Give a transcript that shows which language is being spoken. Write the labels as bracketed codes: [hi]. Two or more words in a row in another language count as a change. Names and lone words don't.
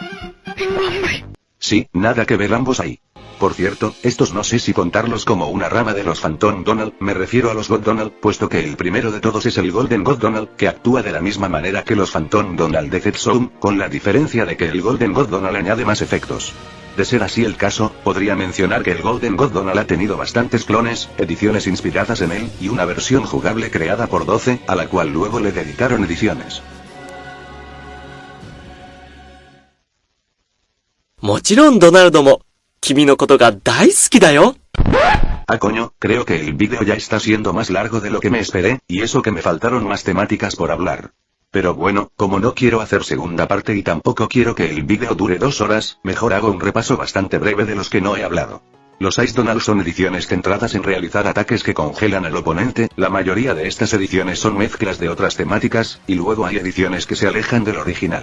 [es] Sí, nada que ver ambos ahí. Por cierto, estos no sé si contarlos como una rama de los Phantom Donald, me refiero a los God Donald, puesto que el primero de todos es el Golden God Donald, que actúa de la misma manera que los Phantom Donald de Z-Zone, con la diferencia de que el Golden God Donald añade más efectos. De ser así el caso, podría mencionar que el Golden God Donald ha tenido bastantes clones, ediciones inspiradas en él, y una versión jugable creada por 12, a la cual luego le dedicaron ediciones. [ja] もちろんドナルドも君のことが大好きだよ。 [es] Ah coño, creo que el vídeo ya está siendo más largo de lo que me esperé, y eso que me faltaron más temáticas por hablar. Pero bueno, como no quiero hacer segunda parte y tampoco quiero que el vídeo dure 2 horas, mejor hago un repaso bastante breve de los que no he hablado. Los Ice Donald son ediciones centradas en realizar ataques que congelan al oponente, la mayoría de estas ediciones son mezclas de otras temáticas, y luego hay ediciones que se alejan del original.